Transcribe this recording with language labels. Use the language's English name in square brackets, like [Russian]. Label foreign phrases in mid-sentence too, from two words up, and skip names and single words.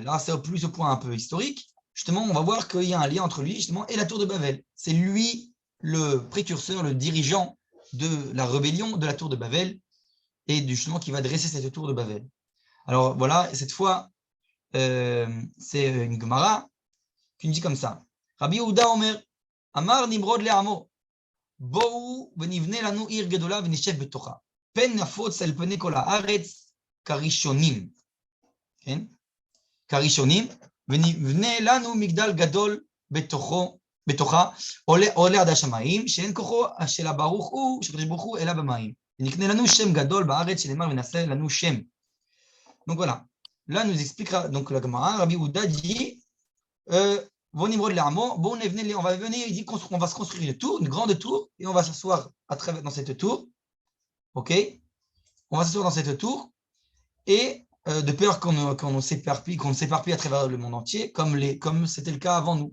[French] Là, c'est plus au point un peu historique. Justement, on va voir qu'il y a un lien entre lui justement, et la tour de Babel. C'est lui le précurseur, le dirigeant de la rébellion de la tour de Babel et justement qui va dresser cette tour de Babel. Alors voilà, cette fois, c'est une Gemara qui nous dit comme ça. [Hebrew] רבי יהודה אומר, אמר נמרוד לעמו. בואו ונבנה לנו עיר גדולה ונשב בתוכה. פן נפוץ על פני כל הארץ כראשונים. כן? כראשונים, ונבנה לנו מגדל גדול בתוכה, עולה עד השמיים, שאין כוחו של הברוך הוא, של הקדוש ברוך הוא, אלא במים. ונקנה לנו שם גדול בארץ, שנאמר ונעשה לנו שם. [French] Donc voilà. Là, nous expliquera donc la Gemara, Rabbi Yehuda dit on va venir, il dit qu'on va se construire une tour, une grande tour, et on va s'asseoir dans cette tour. Ok? On va s'asseoir dans cette tour, et de peur qu'on s'éparpille à travers le monde entier, comme c'était le cas avant nous.